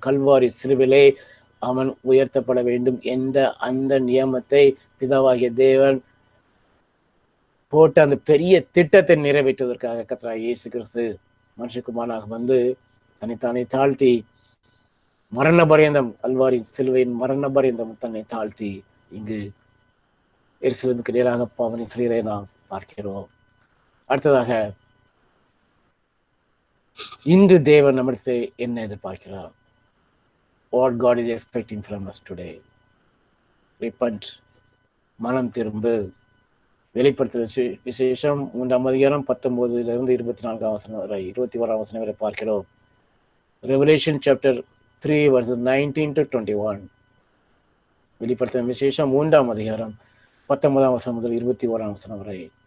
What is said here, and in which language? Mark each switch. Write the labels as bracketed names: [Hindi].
[Tamil] கல்வாரி சிலுவிலே அவன் உயர்த்தப்பட வேண்டும் என்ற அந்த நியமத்தை பிதாவாகிய தேவன் போட்டு அந்த பெரிய திட்டத்தை நிறைவேற்றுவதற்காக கர்த்தராகிய இயேசு கிறிஸ்து மனுஷகுமாரனாக வந்து தன்னைத்தானே தாழ்த்தி மரண பரியந்தம், கல்வாரின் சிலுவையின் மரண பரியந்தம் தன்னை தாழ்த்தி இங்கு எருசலேமுக்கு நேராக பவனி செல்கிறதை நாம் பார்க்கிறோம். அடுத்ததாக இன்று தேவன் நம்மிடத்தில் என்ன எதிர்பார்க்கிறார்? [English] What God is expecting from us today. [Tamil] Repent, மனம் திரும்பு. வெளிப்படுத்துதல் விசேஷம் 3ஆம் அதிகாரம் 19 24 வசனம் வரை 21 வசனம் வரை பார்க்கிறோம். [English] Revelation chapter 3 verses 19 to 21. [Tamil] வெளிப்படுத்துதல் விசேஷம் 3ஆம் அதிகாரம் 19 வசனம் முதல் 21 வசனம் வரை.